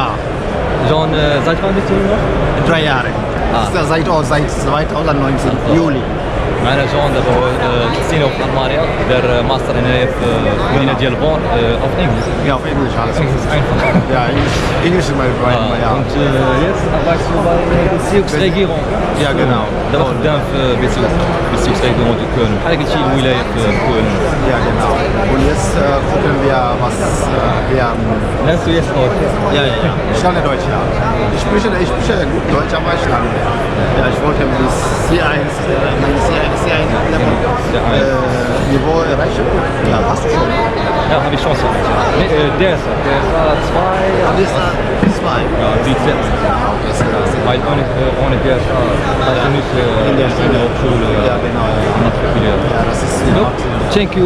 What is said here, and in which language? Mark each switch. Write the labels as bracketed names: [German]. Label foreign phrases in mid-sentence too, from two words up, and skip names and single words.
[German] جون seit wann bist du hier noch? 3 Jahre. Seit 2019, Juli. [Arabic] معنا جون دابا هو سينيور في المانيا دار ماستر هنايا في المدينه ديال بون [German] auf Englisch. Ja, auf Englisch alles. Englisch ist einfach. Ja, Englisch ist mein ja. Und jetzt arbeitest du bei der Bezirksregierung. Ja, genau. [Arabic] دابا خدام في [German] Bezirksregierung die Köln. [Arabic] بحال قلتي الولايه في Köln. [German] Ja, genau. Und jetzt gucken wir, was wir... Lernst du jetzt Deutsch? Ja. Ich lerne Deutsch, ja. Ich spreche gut Deutsch, aber ich lerne. Ja, ich wollte bis C1, Niveau erreichen. Ja, hast du schon. Ja, habe ich Chance. Nee, der ist 2. Das ist 2. Ja, die Z. Weil ohne DSA kannst du nicht in der Hochschule Ja, genau. matrikulieren. Ja, das ist... [English] Thank you.